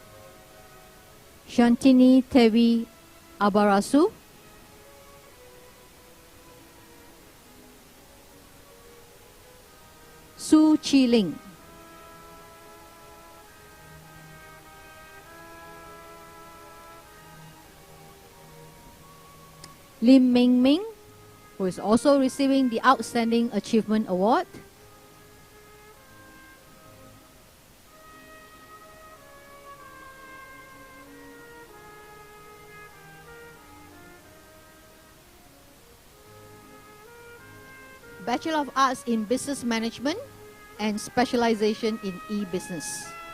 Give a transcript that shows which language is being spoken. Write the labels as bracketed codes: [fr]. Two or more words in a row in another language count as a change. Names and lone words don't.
[en] Shantini Tevi Abarasu, Su Chi Ling. Lim Ming Ming, who is also receiving the Outstanding Achievement Award. Bachelor of Arts in Business Management and specialization in e-business.